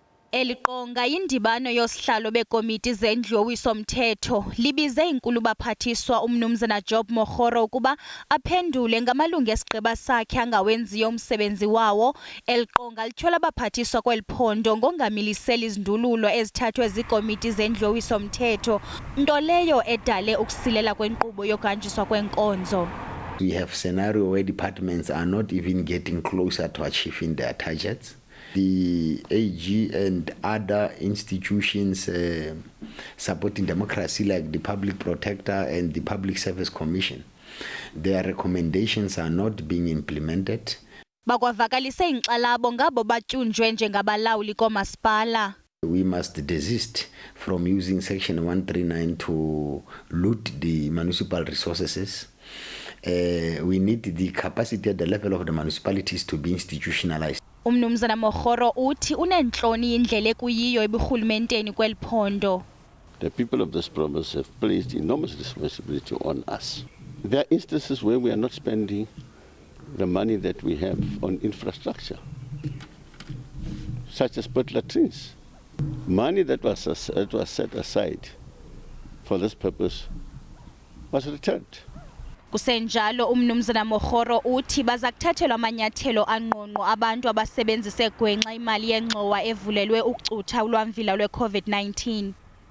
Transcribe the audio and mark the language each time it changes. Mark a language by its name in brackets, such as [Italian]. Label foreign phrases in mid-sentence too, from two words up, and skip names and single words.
[Xhosa] Eliqonga indibano yoosihlalo beekomiti zendlu yowiso mthetho libize Inkulubaphathiswa umnumzana Job Mokgoro ukuba aphendule ngamalungu esigqeba sakhe angawenziyo umsebenzi wawo. Eliqonga lityhola abaphathiswa kweli phondo ngongamiliseli izindululo ezithathwe ziikomiti zendlu yowiso mthetho, nto leyo edale ukusilela kwenkqubo yokuhanjiswa kwenkonzo. [English] We have scenario where departments are not even getting closer to achieving their targets. The AG and other institutions supporting democracy like the Public Protector and the Public Service Commission, their recommendations are not being implemented. [Xhosa] Bakwavakalise inkxalabo ngabo batyunjwe njengabalawuli koomasipala. [English] We must desist from using Section 139 to loot the municipal resources. We need the capacity at the level of the municipalities to be institutionalized. [Xhosa] Umnumzana Mokgoro uthi unentloni indlela ekuyiyo eburhulumenteni kweli phondo. [English] The people of this province have placed enormous responsibility on us. There are instances where we are not spending the money that we have on infrastructure, such as pit latrines. Money that was set aside for this purpose was returned. [Xhosa] Kusenjalo umnumzana Mokgoro uthi baza kuthathelwa amanyathelo angqongqo abantu abasebenzise gwenxa imali yengxowa evulelwe ukucutha ulwamvila lwe-COVID-19.